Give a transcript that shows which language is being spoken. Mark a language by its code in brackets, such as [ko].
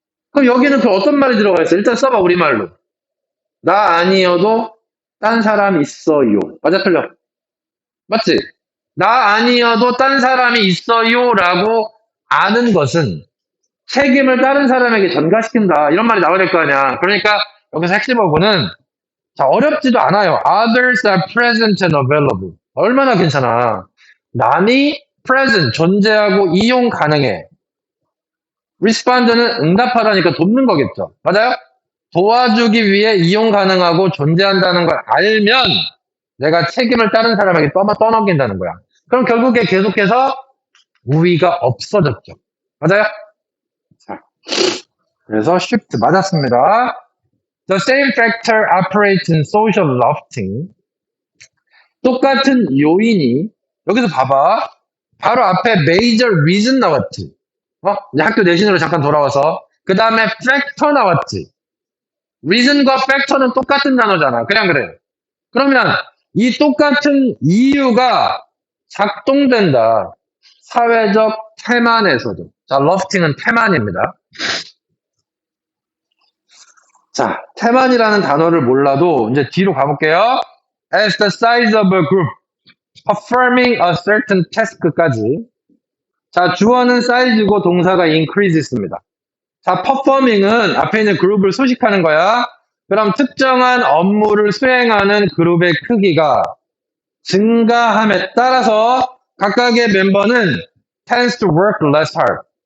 [ko] 그럼 여기는 그 어떤 말이 들어가 있어? 일단 써봐, 우리말로. 나 아니어도 딴 사람 있어요. 맞아, 틀려? 맞지? 나 아니어도 딴 사람이 있어요 라고 아는 것은 책임을 다른 사람에게 전가시킨다. 이런 말이 나와야 될 거 아니야. 그러니까 여기서 핵심 어구는 자, 어렵지도 않아요. [en] Others are present and available. [ko] 얼마나 괜찮아. 남이 present, 존재하고 이용 가능해. respond는 응답하다니까 돕는 거겠죠. 맞아요? 도와주기 위해 이용 가능하고 존재한다는 걸 알면 내가 책임을 다른 사람에게 떠넘긴다는 거야. 그럼 결국에 계속해서 우위가 없어졌죠. 맞아요? 자, 그래서 shift 맞았습니다. [en] The same factor operates in social lofting. [ko] 똑같은 요인이 여기서 봐봐. 바로 앞에 major reason 나왔지. 이제 학교 내신으로 잠깐 돌아와서 그 다음에 factor 나왔지. reason과 factor는 똑같은 단어잖아. 그냥 그래. 그러면 이 똑같은 이유가 작동된다. 사회적 태만에서도. 자, lofting은 태만입니다. 자, 태만이라는 단어를 몰라도 이제 뒤로 가볼게요. [en] As the size of a group performing a certain task까지. [ko] 자, 주어는 사이즈고 동사가 increase 있습니다. 자, performing은 앞에 있는 그룹을 소식하는 거야. 그럼 특정한 업무를 수행하는 그룹의 크기가 증가함에 따라서 각각의 멤버는 [en] tends to work less hard.